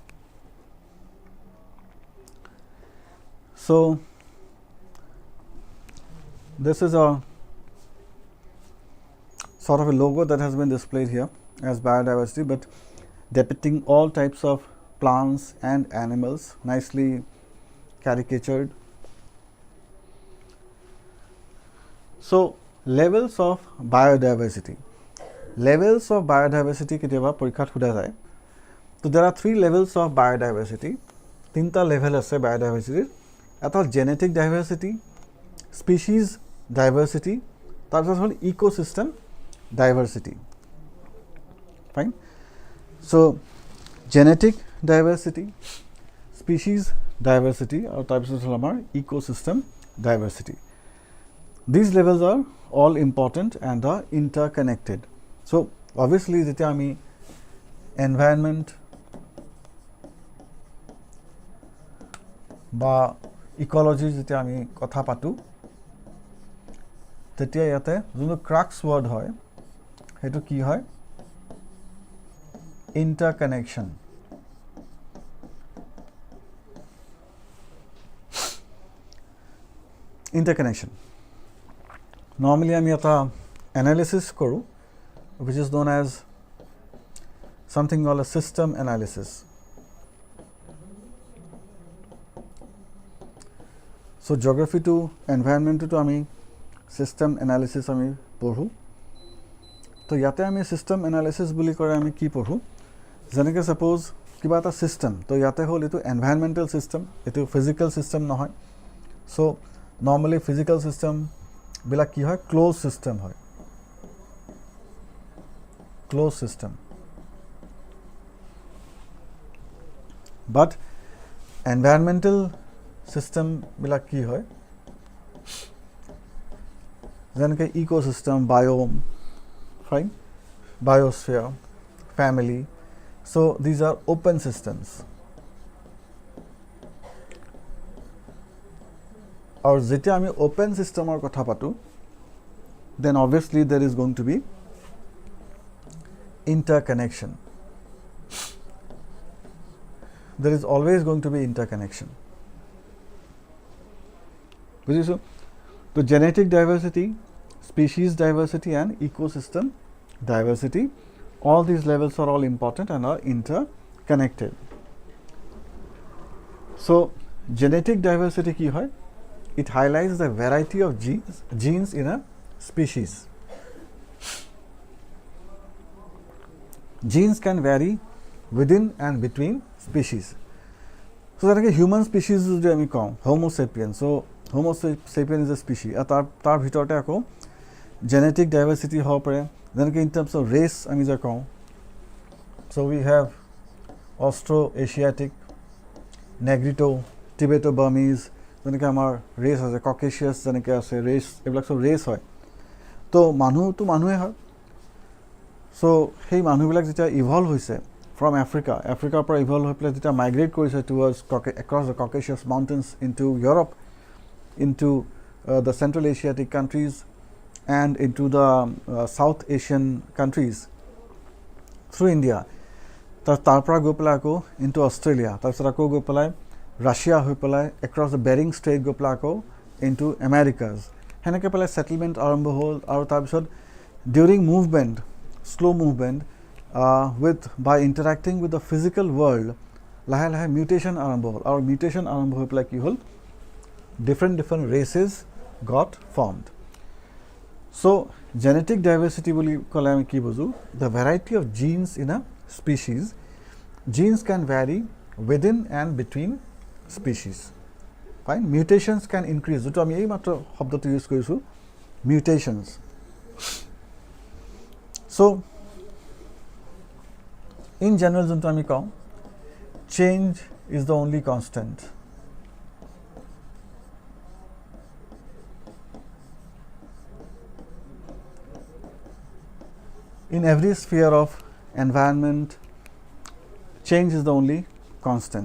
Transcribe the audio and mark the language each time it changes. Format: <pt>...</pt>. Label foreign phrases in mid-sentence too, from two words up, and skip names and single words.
<en>So, this is a sort of a logo that has been displayed here as biodiversity, but depicting all types of plants and animals nicely caricatured. So levels of biodiversity. Levels of biodiversity</en> <as>কেতিয়াবা পৰীক্ষাত সোধা যায়.</as> <en>So there are 3 levels of biodiversity. 3টা level আছে biodiversity. এটা genetic diversity, species diversity,</en> <as>তাৰপিছত হ'ল</as> <en>ecosystem diversity. Fine. So genetic diversity, species diversity,</en> <as>আৰু তাৰপিছত হ'ল আমাৰ</as> <en>ecosystem diversity. These levels are all important and are interconnected. So obviously</en> <as>যেতিয়া আমি environment বা ecology যেতিয়া আমি কথা পাতো তেতিয়া ইয়াতে যোনটো</as> <en>crux word</en> <as>হয় হেতু কি হয় interconnection.</as> <en>Interconnection. Normally আমি এটা analysis কৰো which is known as something called a system analysis. So geography to environment to আমি system analysis</en> <as>আমি পঢ়ো. তো ইয়াতে আমি</as> <en>system analysis</en> <as>বুলি কৰে আমি কি পঢ়ো যেনেকৈ suppose কিবা এটা system তো ইয়াতে হ'ল এটো</as> <en>environmental system</en> <as>এটো</as> <en>physical system</en> <as>নহয়.</as> <en>So normally physical system</en> <as>বিলাক কি হয়</as> <en>closed system হয়. Closed system. But environmental system</en> <as>বিলাক কি হয় যেনেকৈ</as> <en>ecosystem, biome, fine, biosphere, family. So these are open systems. Or</en> <as>যেতিয়া আমি</as> <en>open system or</en> <as>কথা পাতো</as> <en>then obviously there is going to be interconnection. There is always going to be interconnection.</en> <as>বুঝিছো তো</as> <en>genetic diversity, species diversity and ecosystem diversity, all these levels are all important and are interconnected. So genetic diversity</en> <as>কি হয়</as> <en>it highlights the variety of genes in a species. Genes can vary within and between species. So that human species</en> <as>যদি আমি কওঁ</as> <en>homo sapiens, so homo sapiens is a species</en> <as>তাৰ ভিতৰতে আকৌ</as> <en>genetic diversity হ'ব</en> <as>পাৰে যেনেকৈ</as> <en>in terms of race</en> <as>আমি যে কওঁ</as> <en>so we have Austro-Asiatic, Negrito, Tibeto-Burmese,</en> <as>যেনেকৈ আমাৰ ৰেচ আছে Caucasus যেনেকৈ আছে ৰেচ এইবিলাক সব ৰেচ হয় তো মানুহটো মানুহে হয় so সেই মানুহবিলাক যেতিয়া ইভলভ হৈছে</as> <en>from Africa</en> <as>পৰা ইভলভ হৈ পেলাই যেতিয়া মাইগ্ৰেট কৰিছে</as> <en>towards across the Caucasus mountains into Europe, into the Central Asiatic countries and into the South Asian countries through India.</en> <as>তাৰ পৰা গৈ পেলাই আকৌ</as> <en>into Australia,</en> <as>তাৰপিছত আকৌ গৈ পেলাই Russia হৈ পেলাই</as> <en>across the Bering Strait</en> <as>গৈ পেলাই আকৌ</as> <en>into Americas.</en> <as>হেনেকৈ পেলাই</as> <en>settlement</en> <as>আৰম্ভ হ'ল আৰু তাৰপিছত</as> <en>during movement, slow movement, by interacting with the physical world,</en> <as>লাহে লাহে mutation আৰম্ভ হ'ল আৰু mutation আৰম্ভ হৈ পেলাই কি হ'ল</as> <en>different races got formed. So genetic diversity</en> <as>বুলি ক'লে আমি কি বুজো</as> <en>the variety of genes in a species. Genes can vary within and between species. Fine. Mutations can increase.</en> <as>যেটো আমি এই মাত্ৰ শব্দটো ইউজ কৰিছো mutations.</as> <en>So in general</en> <as>যেটো আমি কওঁ</as> <en>change is the only constant. In every sphere of environment change is the only constant.</en>